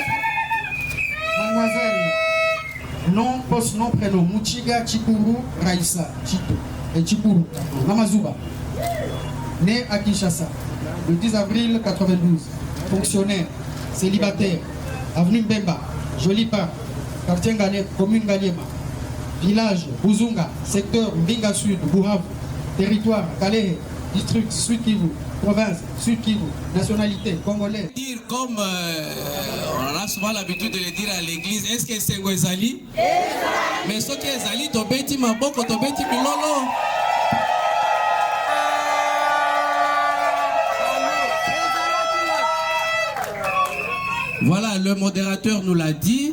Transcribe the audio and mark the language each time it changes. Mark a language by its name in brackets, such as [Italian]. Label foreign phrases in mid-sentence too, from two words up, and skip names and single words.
[French] Mademoiselle, nom, poste, nom, prénom, Mouchiga Chikuru Raïssa, Chito, et Chikuru, Namazuba. Né à Kinshasa, le 10 avril 1992. Fonctionnaire, célibataire, avenue Mbemba, Joli Parc, quartier Ngale, commune Ngaliema. Village Buzunga, secteur Mbinga Sud, Buhavu. Territoire Kalehe, district Sud Kivu. Province, Sud Kivu, nationalité congolaise. Dire comme on a souvent l'habitude de le dire à l'église, est-ce que c'est Ngwezali? Mais ce qui est [Lingala] Zali, Tobeti Maboko, Tobeti Bilolo. [French] Voilà, le modérateur nous l'a dit.